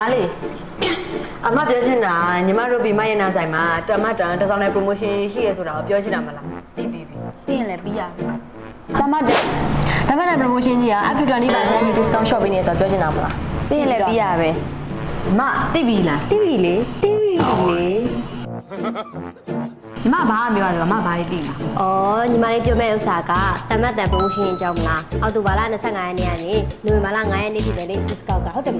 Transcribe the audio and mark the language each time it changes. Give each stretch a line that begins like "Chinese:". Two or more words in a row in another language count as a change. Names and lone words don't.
Burmese: အားလေအမပြောချင်တာညီမတို့ဒီမရနာဆိုင်မှာတမတန်တစ်စောင်းနဲ့ promotion ရှိရဆိုတာကိုပြောချင်တာမလားပြီး ပြီးရင်လည်းပြီးရပြီတမတဲ့ promotion ကြီးက
English: up to 20% discount shop
Burmese: ပေးနေဆိုတော့ပြောချင်တာမလားပြီးရင်လည်းပြီးရပဲ မသိပြီလား သိပြီလေညီမဘာမှပြောရတယ်မဘာလေးသိမှာ ။အော်ညီမလေးပြောမဲ့ဥစ္စာကတမတ်တန် promotion အကြောင်းမလား။အောက်တိုဘာလ25ရက်နေ့ကနေနိုဝင်ဘာလ9ရက်နေ့ထိပဲလေ discount ကဟုတ်တယ်မလား